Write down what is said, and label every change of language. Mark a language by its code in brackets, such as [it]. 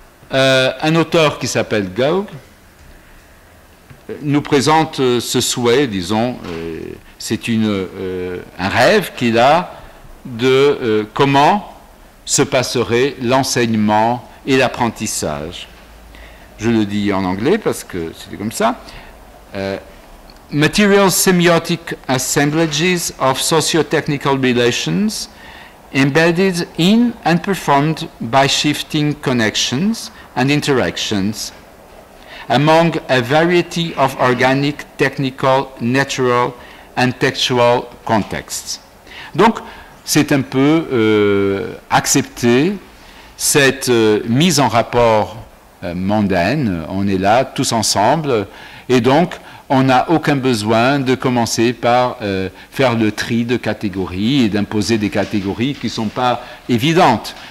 [fr] Un auteur qui s'appelle Gauck nous présente ce souhait, disons, c'est un rêve qu'il a de comment se passerait l'enseignement et l'apprentissage. Je le dis en anglais parce que c'était comme ça. [en] Material semiotic assemblages of socio-technical relations embedded in and performed by shifting connections and interactions among a variety of organic, technical, natural and textual contexts. [fr] Donc, c'est un peu accepter cette mise en rapport mondaine. On est là tous ensemble et donc on n'a aucun besoin de commencer par faire le tri de catégories et d'imposer des catégories qui ne sont pas évidentes.